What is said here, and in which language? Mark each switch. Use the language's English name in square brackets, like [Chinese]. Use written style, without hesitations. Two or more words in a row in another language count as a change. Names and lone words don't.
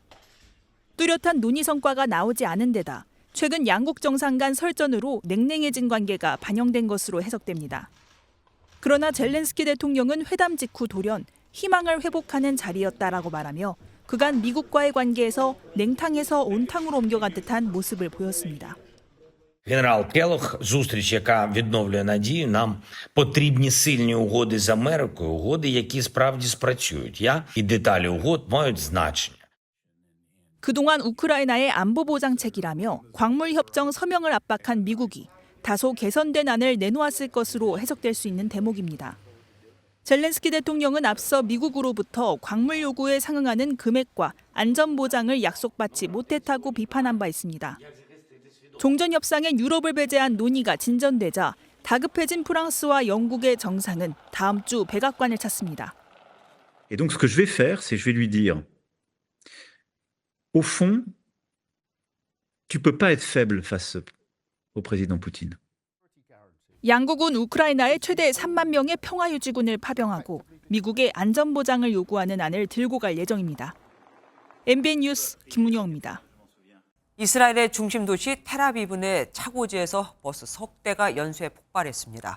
[Korean] 뚜렷한 논의 성과가 나오지 않은 데다 최근 양국 정상 간 설전으로 냉랭해진 관계가 반영된 것으로 해석됩니다. 그러나 젤렌스키 대통령은 회담 직후 돌연 희망을 회복하는 자리였다라고 말하며 그간 미국과의 관계에서 냉탕에서 온탕으로 옮겨간 듯한 모습을 보였습니다. [Ukrainian] Генерал Келох, зустріч, яка відновлює надію, нам потрібні сильні угоди з Америкою, угоди, які справді спрацюють. І деталі угод мають значення. [Korean] 그동안 우크라이나의 안보 보장책이라며 광물 협정 서명을 압박한 미국이 다소 개선된 안을 내놓았을 것으로 해석될 수 있는 대목입니다. 젤렌스키 대통령은 앞서 미국으로부터 광물 요구에 상응하는 금액과 안전 보장을 약속받지 못했다고 비판한 바 있습니다. 종전 협상에 유럽을 배제한 논의가 진전되자 다급해진 프랑스와 영국의 정상은 다음 주 백악관을 찾습니다. [French] Et donc ce que je vais faire, c'est je vais lui dire au fond, tu peux pas être faible face au président Poutine. [Korean] 양국은 우크라이나에 최대 3만 명의 평화유지군을 파병하고 미국의 안전보장을 요구하는 안을 들고 갈 예정입니다. MBN 뉴스 김문영입니다. 이스라엘의 중심 도시 텔아비브 내 차고지에서 버스 석 대가 연쇄 폭발했습니다.